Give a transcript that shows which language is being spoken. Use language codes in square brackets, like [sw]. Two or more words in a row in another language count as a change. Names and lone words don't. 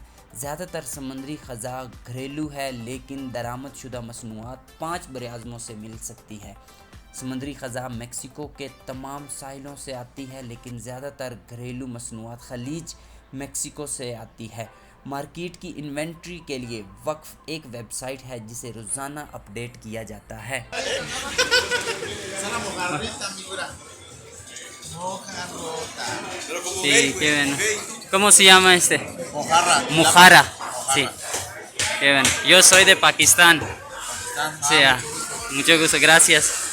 [ur] زیادہ تر سمندری خزاں گھریلو ہے لیکن درآمد شدہ مصنوعات 5 براعظموں سے مل سکتی ہے۔ سمندری خزاں میکسیکو کے تمام ساحلوں سے آتی ہے لیکن زیادہ تر گھریلو مصنوعات خلیج میکسیکو سے آتی ہے۔ مارکیٹ کی انوینٹری کے لیے وقف ایک ویب سائٹ ہے جسے روزانہ اپ ڈیٹ کیا جاتا ہے۔ [es] Sí, qué bueno. ¿Cómo se llama este? Mojarra. Mujara. Sí, qué bueno. Yo soy de Pakistán. Sí, mucho gusto, gracias.